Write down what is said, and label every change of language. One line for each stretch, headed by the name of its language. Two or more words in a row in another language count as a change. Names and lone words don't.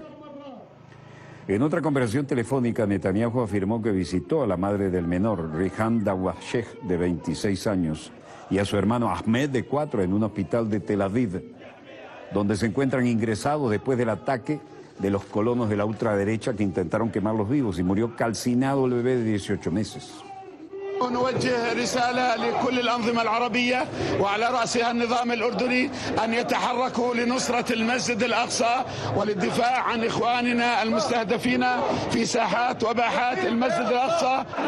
Spanish: En otra conversación telefónica, Netanyahu afirmó que visitó a la madre del menor, Rihan Dawafshes, de 26 años, y a su hermano Ahmed, de 4, en un hospital de Tel Aviv, donde se encuentran ingresados después del ataque de los colonos de la ultraderecha que intentaron quemarlos vivos, y murió calcinado el bebé de 18 meses.
Arabic: نوجه رسالة لكل الأنظمة العربية وعلى رأسها النظام الأردني أن يتحركوا لنصرة المسجد الأقصى وللدفاع عن إخواننا المستهدفين في ساحات وباحات المسجد الأقصى.